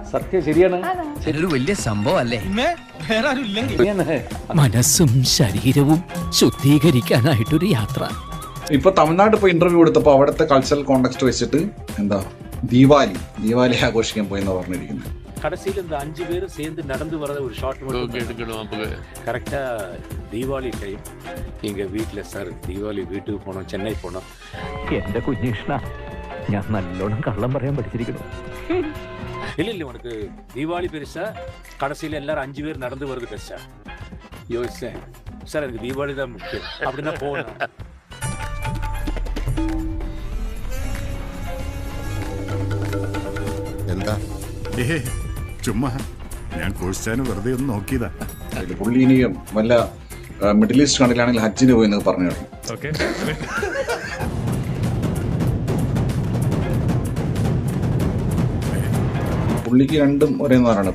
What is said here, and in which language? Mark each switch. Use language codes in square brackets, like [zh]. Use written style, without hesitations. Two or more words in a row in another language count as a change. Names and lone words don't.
[ml] സത്യം ശരിയാണ്. ഒരു വലിയ സംഭവം അല്ലേ? മനസ്സും ശരീരവും ശുദ്ധീകരിക്കാനായിട്ടൊരു യാത്ര. ഇപ്പൊ തമിഴ്നാട് പോയി ഇന്റർവ്യൂ കൊടുത്തപ്പോ അവിടുത്തെ [en] cultural context [ml] വെച്ചിട്ട് എന്താ ദീപാവലി ആഘോഷിക്കാൻ പോയെന്നാ പറഞ്ഞിരിക്കുന്നത്. [ta] கடைசியில் இந்த 5 பேரும் சேர்ந்து நடந்து வரத ஒரு ஷாட் மட்டும் எடுக்கணும். கரெக்டா தீபாவளி டைம் எங்க வீட்டுல சார் தீபாவளி வீட்டுக்கு போனோம், சென்னை போனோம். [ml] എന്റെ കുഞ്ഞിഷ്ണ, ഞാൻ നല്ലോണം കള്ളം പറയാൻ പഠിച്ചിരിക്കുന്നു. [ta] இல்ல உனக்கு தீபாவளி பெருசா, கடைசியில எல்லாரும் 5 பேர் நடந்து வருது பெருசா? யோசிச்சேன் சார், எனக்கு தீபாவளி தான் முக்கியம் அப்படின்னா போனேன். [ml] എന്താ? ചുമ്മാ ഞാൻ കോഴ്സാന് വെറുതെ ഒന്ന് നോക്കിയതാ. പുള്ളി ഇനിയും വല്ല മിഡിൽ ഈസ്റ്റ് കണ്ടിലാണെങ്കിൽ ഹജ്ജിന് പോയി എന്നൊക്കെ പറഞ്ഞു. പുള്ളിക്ക് രണ്ടും ഒരേ നാടാണ്.